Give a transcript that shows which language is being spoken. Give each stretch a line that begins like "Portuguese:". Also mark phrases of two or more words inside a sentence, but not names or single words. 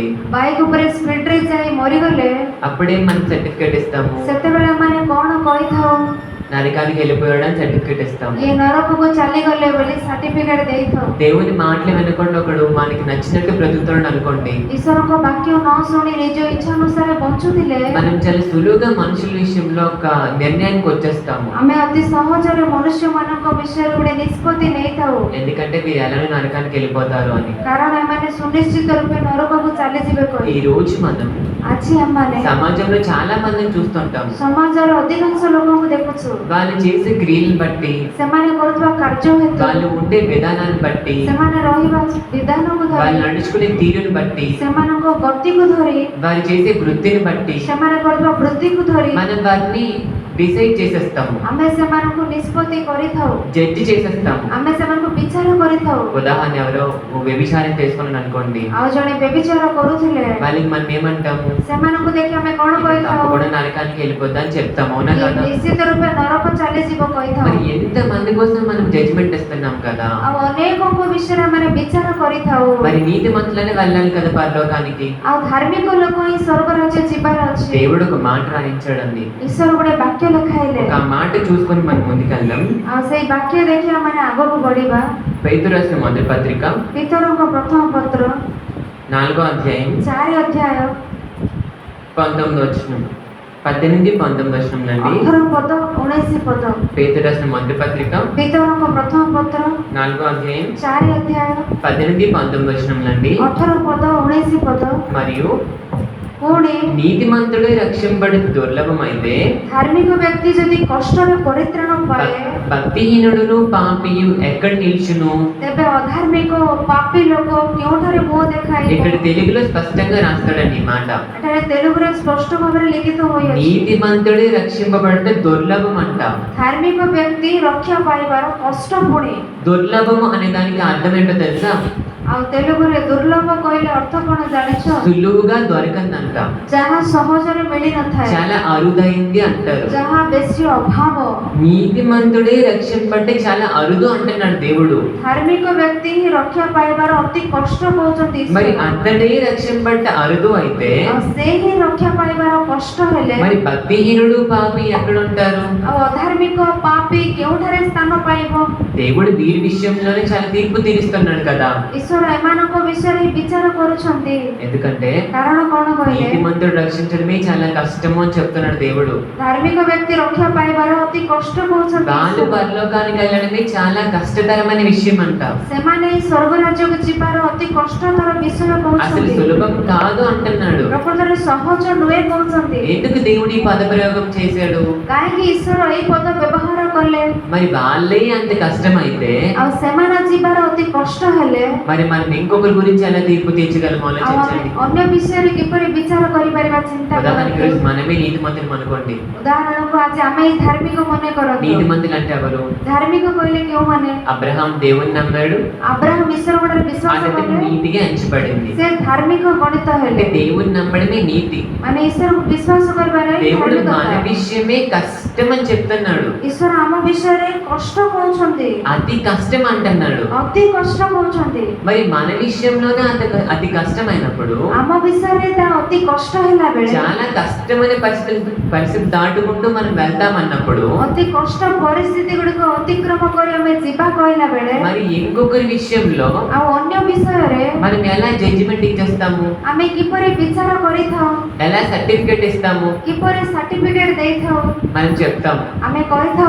Odia: ବାଇକ୍ ଉପରେ ସ୍ପିଡ୍ ରେ ଯାଇ ମରିଗଲେ
Telugu: అప్పుడే మనం సర్టిఫికేట్ ఇస్తాము।
Odia: ସେତେବେଳେ ମନ କଣ କହିଥାଉ
Telugu: నరకానికి వెళ్ళిపోయాడని సర్టిఫికేట్ ఇస్తాము।
Odia: ଏ ନରକକୁ ଚାଲିଗଲେ వెళ్ళి ସର୍ଟିଫିକେଟ ଦେଇଥାଉ।
Telugu: దేవుని మాటలు వినకుండా ఒకడు మనకి నచ్చినట్టు బ్రతుకుతాడు అనుకోండి,
Odia: ఈశ్వరଙ୍କ ବାକ୍ୟ ନ ଶୁଣି ନିଜ ଇଚ୍ଛା ଅନୁସାରେ ବଞ୍ଚୁଥିଲେ
Telugu: మనం చాలా సులువుగా మనుషుల విషయంలో ఒక నిర్ణయానికి వచ్చేస్తాము।
Odia: ଆମେ ଅତି ସହଜରେ ମନୁଷ୍ୟମାନଙ୍କ ବିଷୟରେ ଗୋଟେ ନିଷ୍ପତ୍ତି ନେଇଥାଉ,
Telugu: ఎందుకంటే వీరు ఎలానో నరకానికి వెళ్ళిపోతారు అని।
Odia: କାରଣ ଏମାନେ ସୁନିଶ୍ଚିତ ରୂପେ ନରକକୁ ଚାଲିଯିବେ
Telugu: ఈ
Odia: କହି।
Telugu: రోజు మనం
Odia: ଆଜି ଆମମାନେ
Telugu: సమాజంలో చాలా మందిని చూస్తుంటాము।
Odia: ସମାଜର ଅଧିକାଂଶ ଲୋକଙ୍କୁ ଦେଖୁଛୁ,
Telugu: వాళ్ళు చేసే క్రియలను బట్టి,
Odia: ସେମାନେ କରୁଥିବା କାର୍ଯ୍ୟ ହେତୁ,
Telugu: వాళ్ళు ఉండే విధానాన్ని బట్టి,
Odia: ସେମାନେ ରହିବା ବିଧାନକୁ
Telugu: వాళ్ళు
Odia: ଧରି,
Telugu: నడుచుకునే తీరుని బట్టి,
Odia: ସେମାନଙ୍କ ଗତିକୁ ଧରି,
Telugu: వారు చేసే వృత్తిని బట్టి
Odia: ସେମାନେ କରୁଥିବା ବୃତ୍ତିକୁ ଧରି
Telugu: మనం వారిని డిసైడ్ చేసేస్తాము,
Odia: ଆମେ ସେମାନଙ୍କୁ ନିଷ୍ପତ୍ତି କରିଥାଉ,
Telugu: జడ్జి చేసేస్తాము।
Odia: ଆମେ ସେମାନଙ୍କୁ ବିଚାର କରିଥାଉ।
Telugu: ఉదాహరణ ఎవరో వ్యభిచారం చేసుకున్నాను అనుకోండి,
Odia: ଆଉ ଜଣେ ବ୍ୟభిଚାର କରୁଥିଲେ,
Telugu: వాళ్ళకి మనం ఏమంటాము?
Odia: ସେମାନଙ୍କୁ ଦେଖି ଆମେ କଣ କହିଥାଉ?
Telugu: తప్పకుండా నరకానికి వెళ్ళిపోద్దా అని చెప్తాము, అవునా కదా?
Odia: ନିଶ୍ଚିତ ରୂପେ ନରକ ଚାଲିଯିବ କହିଥାଉ।
Telugu: మరి ఎంత మంది కోసం మనం జడ్జిమెంట్ ఇస్తున్నాం కదా।
Odia: ଆଉ ଅନେକଙ୍କ ବିଷୟରେ ଆମେ ବିଚାର କରିଥାଉ।
Telugu: మరి నీతి మంతులనే వెళ్ళాలి కదా పరలోకానికి।
Odia: ଆଉ ଧାର୍ମିକ ଲୋକ ହିଁ ସ୍ୱର୍ଗ ରାଜ୍ୟ ଯିବାର ଅଛି।
Telugu: దేవుడు ఒక మాట రాయించాడండి,
Odia: ଈଶ୍ୱର ଗୋଟେ ବାକ୍ୟ ଲେଖାଇଲେ,
Telugu: ఒక మాట చూసుకొని మనం ముందుకెళ్దాం।
Odia: ଆଉ ସେଇ ବାକ୍ୟ ଦେଖି ଆମେ ଆଗକୁ ବଢିବା।
Telugu: పేతురు రాసిన మొదటి పత్రిక
Odia: ପିତରଙ୍କ ପ୍ରଥମ ପତ୍ର
Telugu: 4వ అధ్యాయం
Odia: 4 ଅଧ୍ୟାୟ
Telugu: 19వ వచనం, 18-19 వచనం నండి।
Odia: 18 ପଦ 19 ପଦ।
Telugu: పేతురు రాసిన మొదటి పత్రిక
Odia: ପିତରଙ୍କ ପ୍ରଥମ ପତ୍ର
Telugu: 4వ అధ్యాయం
Odia: 4 ଅଧ୍ୟାୟ
Telugu: 18-19 వచనం నండి।
Odia: 18 ପଦ 19 ପଦ।
Telugu: మరియు
Odia: ପୁଣି
Telugu: నీతిమంతుడే రక్షింపడి దుర్లభమైతే
Odia: ଧାର୍ମିକ ବ୍ୟକ୍ତି ଯଦି କଷ୍ଟରେ ପରିତ୍ରାଣ ପାଏ,
Telugu: భక్తిహీనుడును పాపియు ఎక్కడ నిల్చును?
Odia: ତେବେ ଅଧାର୍ମିକ ଓ ପାପୀ ଲୋକ କେଉଁଠାରେ ମୁହଁ ଦେଖାଇବ?
Telugu: ఇక్కడ తెలుగులో స్పష్టంగా రాస్తాడండి ఈ మాట।
Odia: ଏଠାରେ ତେଲୁଗୁରେ ସ୍ପଷ୍ଟ ଭାବରେ ଲିଖିତ ହୋଇଅଛି,
Telugu: నీతిమంతుడే రక్షింపబడితే దుర్లభం అంట।
Odia: ଧାର୍ମିକ ବ୍ୟକ୍ତି ରକ୍ଷା ପାଇବାର କଷ୍ଟ ପୁଣି।
Telugu: దుర్లభము అనే దానికి అర్థం ఏంటో తెలుసా?
Odia: ଆଉ ତେଲୁଗୁରେ ଦୁର୍ଲଭ କହିଲେ ଅର୍ଥ କଣ ଜାଣିଛ?
Telugu: సులువుగా దొరకందంట,
Odia: ଯାହା ସହଜରେ ମିଳିନଥାଏ,
Telugu: చాలా అరుదైంది అంటారు।
Odia: ଯାହା ବେଶୀ ଅଭାବ।
Telugu: నీతిమంతుడే రక్షింపబడితే చాలా అరుదు అంటున్నాడు దేవుడు।
Odia: ଧାର୍ମିକ ବ୍ୟକ୍ତି ହିଁ ରକ୍ଷା ପାଇବାର ଅତି କଷ୍ଟ କହୁଛନ୍ତି
Telugu: మరి
Odia: ଈଶ୍ୱର।
Telugu: అతడే రక్షింపబడితే అరుదు అయితే
Odia: ଆଉ ସେ ହିଁ ରକ୍ଷା ପାଇବାର କଷ୍ଟ ହେଲେ,
Telugu: మరి భక్తిహీనుడు పాపి ఎక్కడ ఉంటారు?
Odia: ଆଉ ଅଧାର୍ମିକ ପାପୀ କେଉଁଠାରେ ସ୍ଥାନ ପାଇବ?
Telugu: దేవుడు వీరి విషయంలోనే చాలా తీర్పు తీరుస్తున్నాడు కదా।
Odia: ଈଶ୍ୱର ଏମାନଙ୍କ ବିଷୟରେ ହିଁ ବିଚାର କରୁଛନ୍ତି।
Telugu: ఎందుకంటే
Odia: କାରଣ କଣ କହିଲେ,
Telugu: నీతిమంతుడు రక్షించడమే చాలా కష్టము అని చెప్తున్నాడు దేవుడు।
Odia: ଧାର୍ମିକ ବ୍ୟକ୍ତି ରକ୍ଷା ପାଇବାର ଅତି କଷ୍ଟ କହୁଛନ୍ତି
Telugu: వాళ్ళు
Odia: ଈଶ୍ୱର।
Telugu: పరలోకానికి వెళ్ళడమే చాలా కష్టతరమైన విషయం అంట।
Odia: ସେମାନେ ଏହି ସ୍ୱର୍ଗ ରାଜ୍ୟକୁ ଯିବାର ଅତି କଷ୍ଟକର ବିଷୟ
Telugu: అసలు
Odia: କହୁଛନ୍ତି,
Telugu: సులభం కాదు అంటున్నాడు।
Odia: ପ୍ରକୃତରେ ସହଜ ନୁହେଁ କହୁଛନ୍ତି।
Telugu: ఎందుకు దేవుడు ఈ పదప్రయోగం చేశాడు?
Odia: କାହିଁକି ଈଶ୍ୱର ଏହି ପଦ ବ୍ୟବହାର କଲେ?
Telugu: మరి వాళ్ళే అంత కష్టమైతే
Odia: ଆଉ ସେମାନେ ଯିବାର ଅତି କଷ୍ଟ ହେଲେ
Telugu: మరి మనం ఇంకొకరి గురించి ఎలా తీర్పు తీర్చగలమో
Odia: ଆଉ ଆମେ
Telugu: ఆలోచించండి.
Odia: ଅନ୍ୟ ବିଷୟରେ କିପରି ବିଚାର କରିପାରିବା ଚିନ୍ତା
Telugu: ఉదాహరణకి
Odia: କରନ୍ତୁ।
Telugu: ఈరోజు మనమే నీతిమంతులు అనుకోండి.
Odia: ଉଦାହରଣକୁ ଆଜି ଆମେ ଏଇ ଧାର୍ମିକ ମନେ କରନ୍ତୁ।
Telugu: నీతిమంతులు అంటే ఎవరు?
Odia: ଧାର୍ମିକ କହିଲେ କେଉଁମାନେ?
Telugu: అబ్రహాం దేవుని నమ్మాడు,
Odia: అబ్రాహం ଈଶ୍ୱର ଗୁଡ଼ାରେ ବିଶ୍ୱାସ
Telugu: అతనికి
Odia: କଲେ,
Telugu: నీతిగా ఎంచబడింది.
Odia: ସେ ଧାର୍ମିକ ଗଣିତ
Telugu: అంటే
Odia: ହେଲେ।
Telugu: దేవుని నమ్మడమే నీతి.
Odia: ମାନେ ଈଶ୍ୱରକୁ ବିଶ୍ୱାସ କରିବାରେ
Telugu: దేవుడు మన
Odia: ଧାର୍ମିକତା।
Telugu: విషయమే కష్టం అని చెప్తున్నాడు.
Odia: ଈଶ୍ୱର ଆମ ବିଷୟରେ କଷ୍ଟ କହୁଛନ୍ତି,
Telugu: అతి కష్టం అంటున్నాడు.
Odia: ଅତି କଷ୍ଟ କହୁଛନ୍ତି।
Telugu: మరి మన విషయంలోనే అతి కష్టమైనప్పుడు
Odia: ଆମ ବିଷୟରେ ତା ଅତି କଷ୍ଟ ହେଲା ବେଳେ,
Telugu: చాలా కష్టమైన పరిస్థితి దాటుకుంటూ మనం వెళ్తామన్నప్పుడు
Odia: ଅତି କଷ୍ଟ ପରିସ୍ଥିତି ଗୁଡ଼ିକ ଅତିକ୍ରମ କରି ଆମେ ଯିବା କହିଲା ବେଳେ,
Telugu: మరి ఇంకొకరి విషయంలో
Odia: ଆଉ ଅନ୍ୟ ବିଷୟରେ
Telugu: మనం ఎలా జడ్జిమెంట్ ఇచ్చేస్తాము,
Odia: ଆମେ କିପରି ବିଚାର କରିଥାଉ,
Telugu: ఎలా సర్టిఫికెట్ ఇస్తాము?
Odia: କିପରି ସାର୍ଟିଫିକେଟ ଦେଇଥାଉ,
Telugu: మనం చెప్తాం
Odia: ଆମେ କହିଥାଉ